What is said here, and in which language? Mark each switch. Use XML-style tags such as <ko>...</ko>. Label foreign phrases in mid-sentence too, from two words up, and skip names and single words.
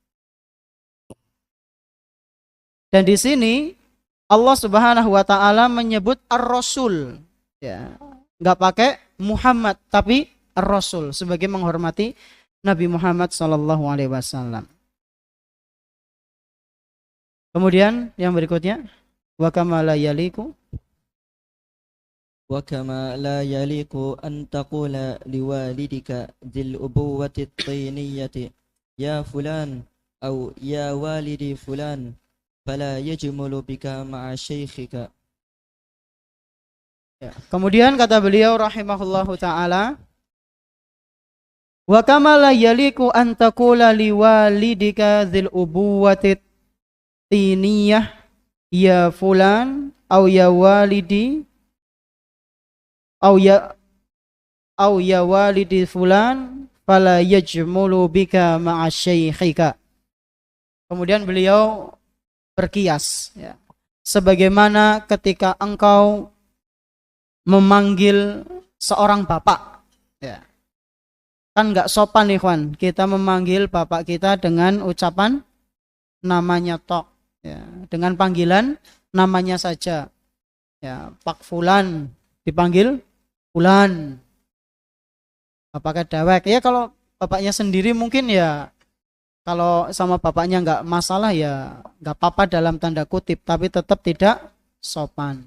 <id>Dan di sini Allah</id> <ar>سبحانه وتعالى</ar> <id>menyebut ar-rasul, ya, nggak pakai Muhammad tapi ar-rasul sebagai menghormati Nabi Muhammad</id> <ar>صلى الله عليه وسلم.</ar> <id>Kemudian yang berikutnya,</id> <ar>وكما لا يليق وكما لا يليق أن تقول لوالدك ذي الأبوة الطينية يا فلان أو يا والدي فلان فلا يجمل بك مع شيخك.</ar> <id>Kemudian kata beliau</id> <ar>رحمه الله تعالى, وكما لا يليق أن تقول لوالدك ذي الأبوة الطينية يا فلان أو يا والدي أو يا والدي فلان فلا يجمل بك مع شيخك.</ar> <id>Kemudian beliau berkias, ya, sebagaimana ketika engkau memanggil seorang bapak, ya, kan nggak sopan, ikhwan, kita memanggil bapak kita dengan ucapan namanya tok, ya, dengan panggilan namanya saja, ya, Pak Fulan dipanggil Fulan, apakah dewek, ya, kalau bapaknya sendiri mungkin ya kalau sama bapaknya nggak masalah ya nggak apa-apa dalam tanda kutip, tapi tetap tidak sopan.</id>